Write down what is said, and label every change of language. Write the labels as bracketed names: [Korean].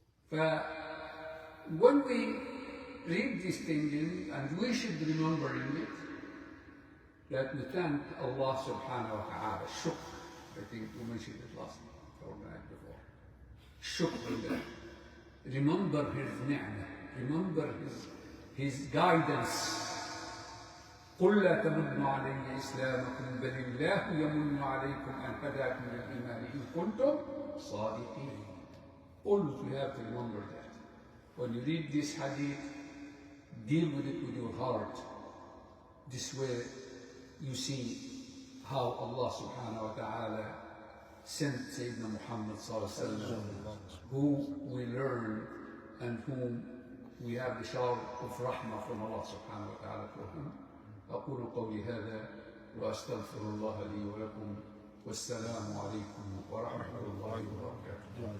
[English] But when we read these things, and we should remember in it, that we thank Allah subhanahu wa ta'ala, shukr. I think we mentioned it last night or the night before. Shukr. Remember His ni'mah, remember His guidance. [Arabic] قل لا تمنوا علي إسلامكم بل الله يمن عليكم أن هداكم للإيمان إن كنتم صادقين. [English] Always we have to remember that. When you read this hadith, deal with it with your heart. This way you see how Allah subhanahu wa ta'ala sent Sayyidina Muhammad sallallahu alaihi wasallam, who we learn and whom we have the shower of rahmah from Allah subhanahu wa ta'ala for him. [Arabic] أقول قولي هذا وأستغفر الله لي ولكم والسلام عليكم ورحمة الله وبركاته.